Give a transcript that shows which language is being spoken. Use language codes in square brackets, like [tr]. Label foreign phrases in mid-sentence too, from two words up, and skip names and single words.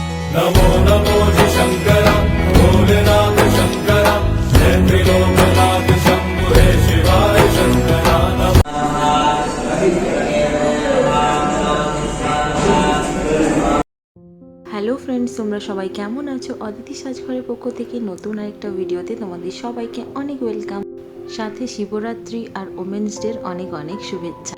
[hi] नमो नमो जि शंकर भोलेनाथ शंकर जय त्रिलोकनाथ शंभु हे शिवाय शंकरा नमः। [en] hello friends, [bn] তোমরা সবাই কেমন আছো? অদিতি সাজঘরের পক্ষ থেকে নতুন আরেকটা ভিডিওতে তোমাদের সবাইকে অনেক ওয়েলকাম। সাথে শিবরাত্রি আর [en] Women's Day [bn] অনেক অনেক শুভেচ্ছা।